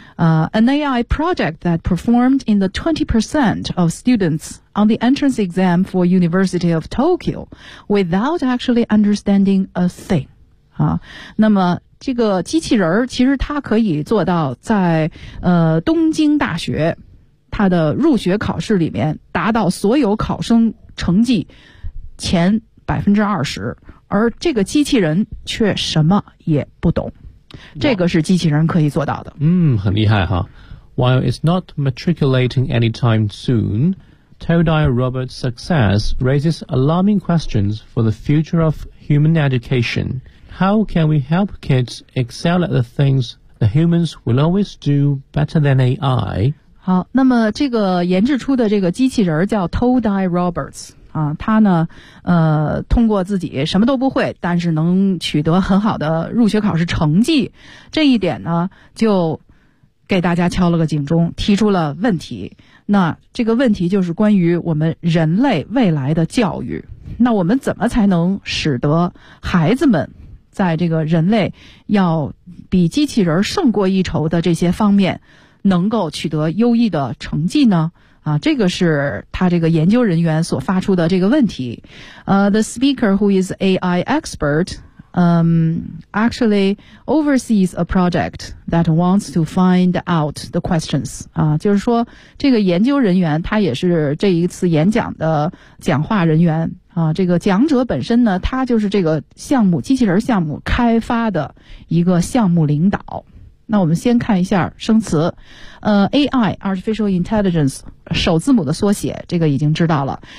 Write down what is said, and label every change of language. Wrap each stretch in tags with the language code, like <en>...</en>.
<en>An AI project that performed in the 20% of students on the entrance exam for University of Tokyo without actually understanding a thing.</en> <zh>那么这个机器人其实它可以做到在东京大学它的入学考试里面达到所有考生成绩前20%。而这个机器人却什么也不懂，这个是机器人可以做到的。嗯，很厉害哈。</zh> <en>While it's not matriculating anytime soon, Todai Robert's success raises alarming questions for the future of human education. How can we help kids excel at the things the humans will always do better than AI?</en> <zh>好，那么这个研制出的这个机器人叫 Todai Roberts。啊，他呢，通过自己什么都不会，但是能取得很好的入学考试成绩，这一点呢，就给大家敲了个警钟，提出了问题。那这个问题就是关于我们人类未来的教育。那我们怎么才能使得孩子们在这个人类要比机器人胜过一筹的这些方面，能够取得优异的成绩呢？啊，这个是他这个研究人员所发出的这个问题。</zh> <en>The speaker who is AI expert, actually oversees a project that wants to find out the questions.</en> <zh>啊，就是说这个研究人员他也是这一次演讲的讲话人员。啊，这个讲者本身呢，他就是这个项目，机器人项目开发的一个项目领导。那我们先看一下生词，AI Artificial Intelligence 首字母的缩写，这个已经知道了。</zh>